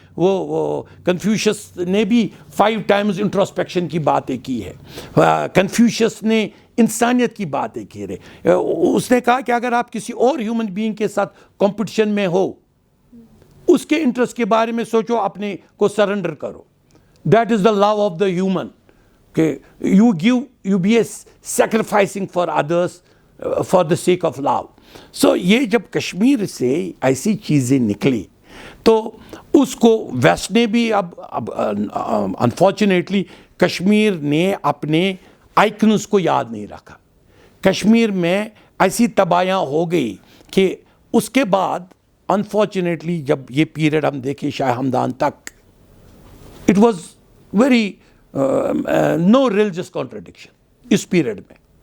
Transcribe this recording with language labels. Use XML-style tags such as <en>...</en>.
<ur>وہ کنفیوشس نے بھی 5 ٹائمز انٹروسپیکشن کی باتیں کی ہے. کنفیوشس نے انسانیت کی باتیں کی رہے. اس نے کہا کہ اگر آپ کسی اور ہیومن بینگ کے ساتھ کمپٹیشن میں ہو, اس کے انٹرسٹ کے بارے میں سوچو, اپنے کو سرنڈر کرو.</ur> <en>That is the love of the human, کہ you be a sacrificing for others for the sake of love.</en> <ur>سو یہ جب کشمیر سے ایسی چیزیں نکلی تو اس کو ویسٹ نے بھی اب انفارچونیٹلی کشمیر نے اپنے آئکنز کو یاد نہیں رکھا. کشمیر میں ایسی تباہیاں ہو گئی کہ اس کے بعد انفارچونیٹلی جب یہ پیریڈ ہم دیکھیں شاہ ہمدان تک,</ur> <en>it was very no religious contradiction</en> <ur>اس period میں.</ur>